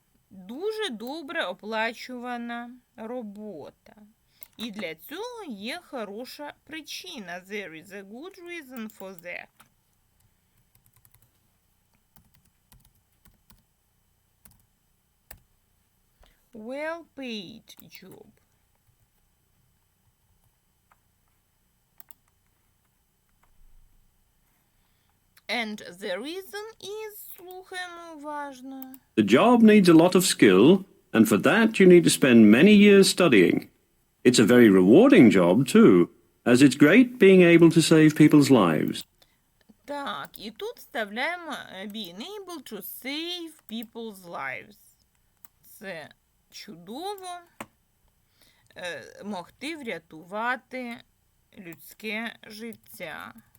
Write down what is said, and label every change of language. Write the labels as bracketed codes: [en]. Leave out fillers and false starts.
[uk] Дуже добре оплачувана робота. І для цього є хороша причина. [en] There is a good reason for that. Well paid job. And the reason is, [uk] слухаємо уважно. [en] The job needs a lot of skill, and for that you need to spend many years studying. It's a very rewarding job, too, as it's great being able to save people's lives. [uk] Так, і тут вставляємо [en] being able to save people's lives. [uk] Це чудово. Могти врятувати людське життя.